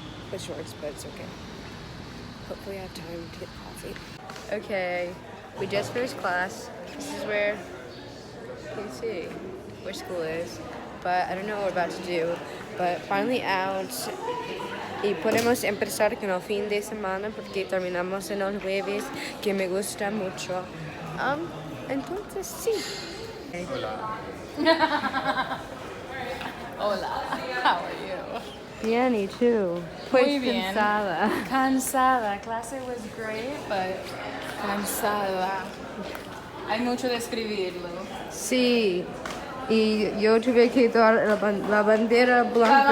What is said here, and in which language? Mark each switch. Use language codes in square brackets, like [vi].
[en] with shorts, but it's okay. Hopefully I have time to get coffee. Okay, we just finished class. This is where you can see where school is, but I don't know what we're about to do. But finally out, [es] y podemos empezar con el fin de semana porque terminamos en el jueves, que me gusta mucho. Entonces sí. Hola. Hola, [en] how are you? [es] Bien, y tú? Pues Muy bien. cansada. Cansada. [en] Clase was great, but [es] cansada. Hay mucho de escribirlo. Sí, y yo tuve que dar la bandera blanca.